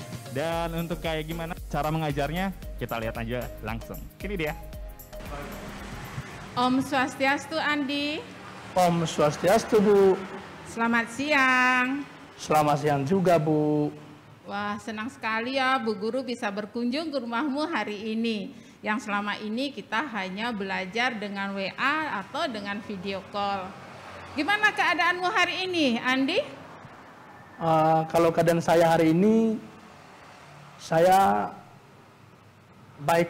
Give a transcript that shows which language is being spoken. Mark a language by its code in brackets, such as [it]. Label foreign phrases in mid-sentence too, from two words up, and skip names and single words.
[id] Dan untuk kayak gimana cara mengajarnya kita lihat aja langsung. Ini dia. Om Swastiastu Andi. Om Swastiastu Bu. Selamat siang. Selamat siang juga Bu. Wah, senang sekali ya Bu Guru bisa berkunjung ke rumahmu hari ini. Yang selama ini kita hanya belajar dengan WA atau dengan video call. Gimana keadaanmu hari ini, Andi? Kalau keadaan saya hari ini, saya baik.